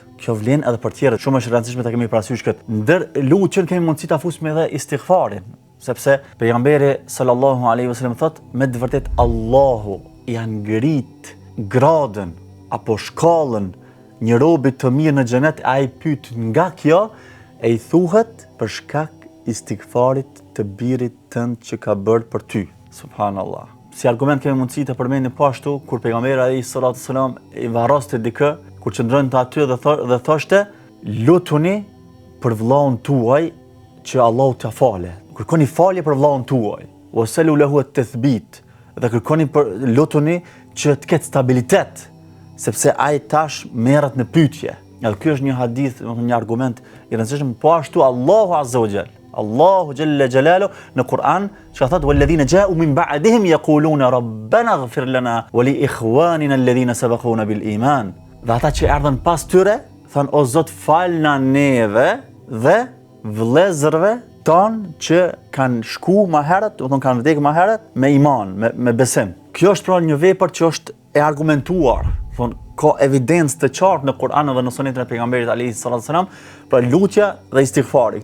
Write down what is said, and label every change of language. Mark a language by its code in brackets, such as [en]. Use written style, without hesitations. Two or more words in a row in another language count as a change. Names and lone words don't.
[sq] Kjo vlen edhe për tjerët. Shumë është e rëndësishme ta kemi parasysh këtë. Ndër lutjen kemi mundësi ta fusim edhe istighfarin, sepse pejgamberi [ar] صلى الله عليه وسلم [sq] thot, me të vërtet Allahu ja ngrit gradën apo shkallën një robi të mirë në xhenet, ai pyet nga kjo e i thuhet për shkak istighfarit të birit tënd që ka bërë për ty. Subhanallah. Si argument kemi mundësi të përmendim po ashtu kur pejgamberi [ar] عليه الصلاة والسلام [sq] i varroste dikë, kur qëndronte aty dhe thoshte, lutuni për vllaun tuaj që Allahu t'ia falë. Kërkoni falje për vllaun tuaj. [ar] وسلوا له التثبيت. [sq] Dhe lutuni që të ketë stabilitet, sepse ai tash merret në pyetje. Edhe ky është një hadith, një argument i rëndësishëm, po ashtu Allahu [ar] عز وجل. Allahu جل جلاله [sq] në Kur'an që ka thënë [ar] والذين جاءوا من بعدهم يقولون ربنا اغفر لنا ولإخواننا الذين سبقونا بالإيمان. [sq] Dhe ata që erdhën pas tyre thanë o Zot falna neve dhe vëllezërve tonë që kanë shku më herët, do të thonë kanë vdekur më herët me iman, me besim. Kjo është pra një vepër që është e argumentuar. Ka evidencë të qartë në Kur'an dhe në sunetën e pejgamberit [ar] عليه السلام [sq] për lutja dhe istighfari.